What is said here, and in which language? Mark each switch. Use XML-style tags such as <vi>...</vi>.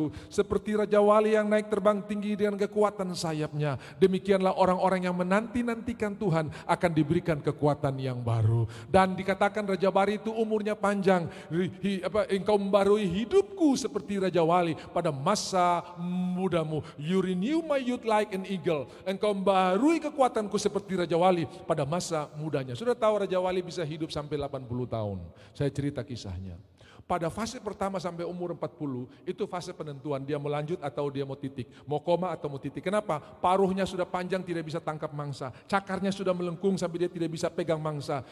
<id>Seperti Raja Wali yang naik terbang tinggi dengan kekuatan sayapnya. Demikianlah orang-orang yang menanti-nantikan Tuhan akan diberikan kekuatan yang baru. Dan dikatakan Raja Wali itu umurnya panjang. Engkau membarui hidupku seperti Raja Wali pada masa mudamu.</id> <en>You renew my youth like an eagle.</en> <id>Engkau membarui kekuatanku seperti Raja Wali pada masa mudanya. Sudah tahu Raja Wali bisa hidup sampai 80 tahun. Saya cerita kisahnya. Pada fase pertama sampai umur 40, itu fase penentuan dia mau lanjut atau dia mau titik. Mau koma atau mau titik. Kenapa? Paruhnya sudah panjang tidak bisa tangkap mangsa. Cakarnya sudah melengkung sampai dia tidak bisa pegang mangsa.</id>